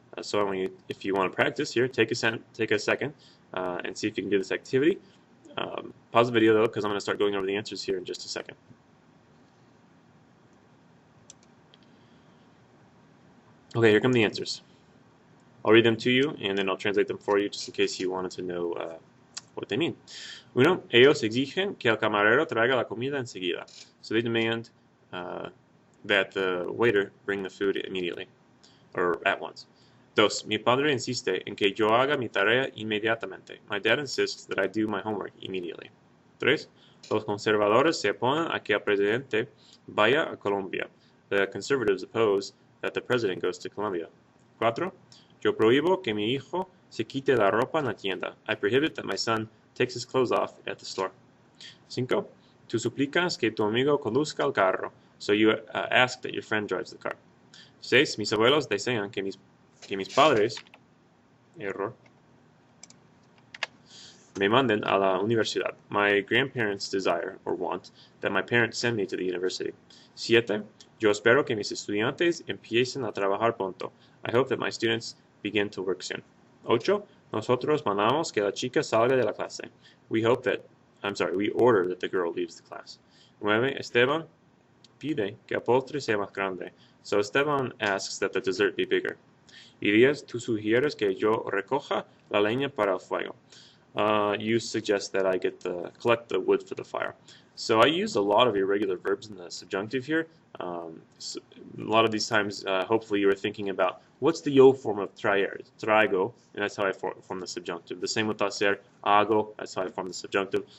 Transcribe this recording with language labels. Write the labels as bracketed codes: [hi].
[en] So if you want to practice here, take a second and see if you can do this activity. Pause the video though, because I'm going to start going over the answers here in just a second. Okay, here come the answers. I'll read them to you, and then I'll translate them for you, just in case you wanted to know what they mean. [es] Uno, ellos exigen que el camarero traiga la comida enseguida. [en] So they demand that the waiter bring the food immediately, or at once. [es] Dos, mi padre insiste en que yo haga mi tarea inmediatamente. [en] My dad insists that I do my homework immediately. [es] Tres, los conservadores se oponen a que el presidente vaya a Colombia. [en] The conservatives oppose that the president goes to Colombia. [es] Cuatro, yo prohíbo que mi hijo se quite la ropa en la tienda. [en] I prohibit that my son takes his clothes off at the store. [es] Cinco, tú suplicas que tu amigo conduzca el carro. [en] So you ask that your friend drives the car. [es] 6. Mis abuelos desean que mis padres, error, me manden a la universidad. [en] My grandparents desire or want that my parents send me to the university. [es] 7. Yo espero que mis estudiantes empiecen a trabajar pronto. [en] I hope that my students begin to work soon. [es] 8. Nosotros mandamos que la chica salga de la clase. [en] We order that the girl leaves the class. [es] 9. Esteban pide que el postre sea más grande. [en] So Esteban asks that the dessert be bigger. [es] Y 10. Tú sugieres que yo recoja la leña para el fuego. [en] You suggest that I collect the wood for the fire. So I use a lot of irregular verbs in the subjunctive here. So a lot of these times, hopefully you were thinking about what's the yo form of traer? Traigo, and that's how I form the subjunctive. The same with hacer, hago, that's how I form the subjunctive.